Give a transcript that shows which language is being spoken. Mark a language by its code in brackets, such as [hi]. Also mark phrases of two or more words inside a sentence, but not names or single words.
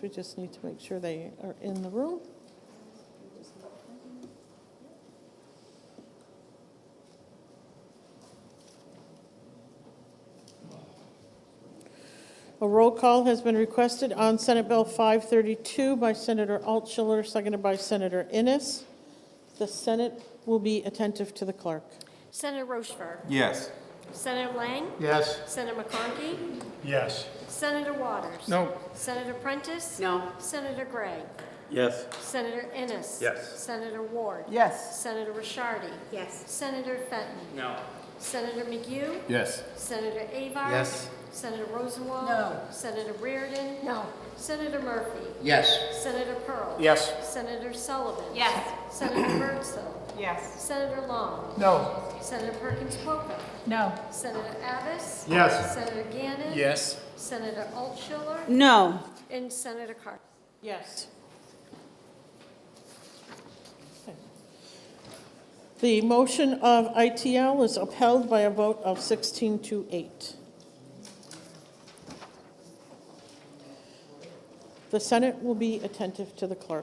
[en] We just need to make sure they are in the room. A roll call has been requested on Senate Bill 532 by Senator Altschiller, seconded by Senator Innes. The Senate will be attentive to the clerk. Senator Rochefort. Yes. Senator Lang. Yes. Senator McConkey. Yes. Senator Waters. No. Senator Prentice. No. Senator Gray. Yes. Senator Innes. Yes. Senator Ward. Yes. Senator Rishardi. Yes. Senator Fenton. No. Senator McGue. Yes. Senator Avar. Yes. Senator Rosenwald. No. Senator Reardon. No. Senator Murphy. Yes. Senator Pearl. Yes. Senator Sullivan. Yes. Senator Birdsell. Yes. Senator Long. No. Senator Perkins Poca. No. Senator Abbas. Yes. Senator Gannon. Yes. Senator Altschiller. No. And Senator Carter. Yes. The motion of ITL is upheld by a vote of 16 to 8. The Senate will be attentive to the clerk.